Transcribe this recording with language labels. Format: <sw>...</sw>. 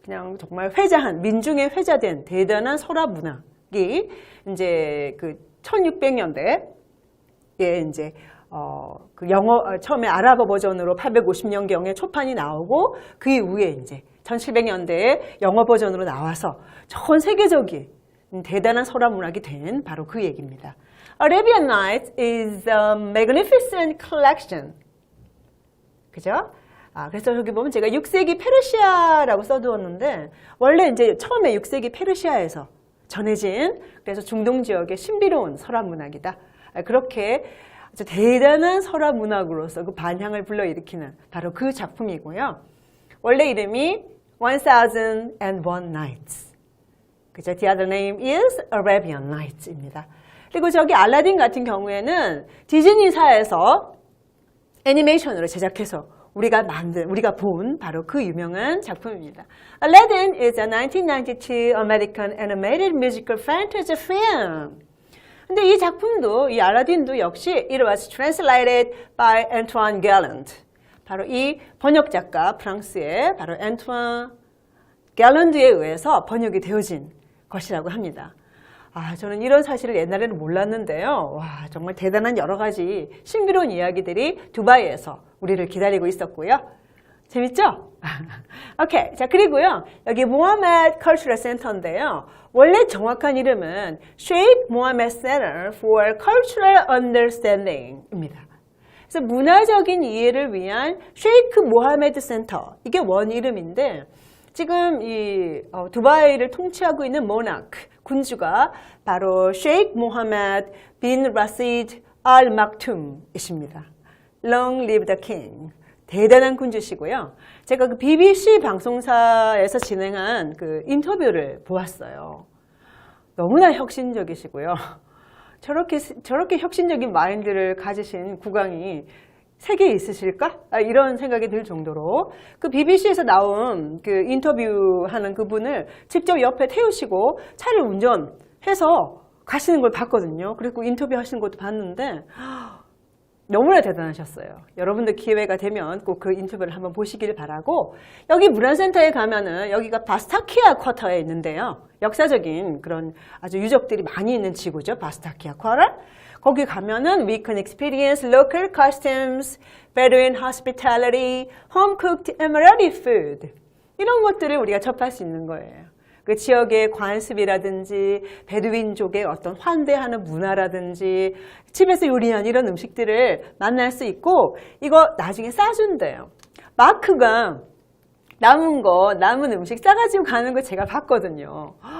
<ko>그냥 정말 회자한, 민중에 회자된 대단한 설화 문학이 이제 그 1600년대에 이제 그 영어 처음에 아랍어 버전으로 850년경에 초판이 나오고 그 이후에 이제 1700년대에 영어 버전으로 나와서 전 세계적인 대단한 설화 문학이 된 바로 그 얘기입니다.</ko> <en>Arabian Nights is a magnificent collection.</en> <ko>그죠? 그래서 여기 보면 제가 6세기 페르시아라고 써두었는데 원래 이제 처음에 6세기 페르시아에서 전해진 그래서 중동 지역의 신비로운 설화 문학이다. 그렇게 아주 대단한 설화 문학으로서 그 반향을 불러일으키는 바로 그 작품이고요. 원래 이름이 1001 Nights. 그죠?</ko> <en>The other name is Arabian Nights입니다.</en> <ko>그리고 저기 알라딘 같은 경우에는 디즈니사에서 애니메이션으로 제작해서 우리가 본 바로 그 유명한 작품입니다.</ko> <en>Aladdin is a 1992 American animated musical fantasy film.</en> <ko>근데 이 작품도, 이 알라딘도 역시</ko> <en>it was translated by Antoine Galland.</en> <ko>바로 이 번역 작가 프랑스의 바로 앤투안 갤런드에 의해서 번역이 되어진 것이라고 합니다. 저는 이런 사실을 옛날에는 몰랐는데요. 와, 정말 대단한 여러 가지 신비로운 이야기들이 두바이에서 우리를 기다리고 있었고요. 재밌죠? 오케이. 자, 그리고요. 여기 모하메드 컬처럴 센터인데요. 원래 정확한 이름은 Sheikh Mohammed Center for Cultural Understanding입니다. 그래서 문화적인 이해를 위한 쉐이크 모하메드 센터. 이게 원 이름인데 지금 이 두바이를 통치하고 있는 모나크 군주가 바로 쉐이크 모하메드 빈 라시드 알 막툼이십니다.</ko> <en>Long live the king.</en> <ko>대단한 군주시고요. 제가 그 BBC 방송사에서 진행한 그 인터뷰를 보았어요. 너무나 혁신적이시고요. 저렇게 혁신적인 마인드를 가지신 국왕이 세계에 있으실까? 이런 생각이 들 정도로 그 BBC에서 나온 그 인터뷰하는 그분을 직접 옆에 태우시고 차를 운전해서 가시는 걸 봤거든요. 그리고 인터뷰하시는 것도 봤는데 너무나 대단하셨어요. 여러분들 기회가 되면 꼭 그 인터뷰를 한번 보시길 바라고 여기 문화센터에 가면은 여기가 바스타키아 쿼터에 있는데요. 역사적인 그런 아주 유적들이 많이 있는 지구죠. 바스타키아 쿼터. 거기 가면은</ko> <en>we can experience local customs, Bedouin hospitality, home-cooked Emirati food.</en> <ko>이런 것들을 우리가 접할 수 있는 거예요. 그 지역의 관습이라든지 베두인족의 어떤 환대하는 문화라든지 집에서 요리한 이런 음식들을 만날 수 있고 이거 나중에 싸준대요. 마크가 남은 음식 싸가지고 가는 거 제가 봤거든요.</ko>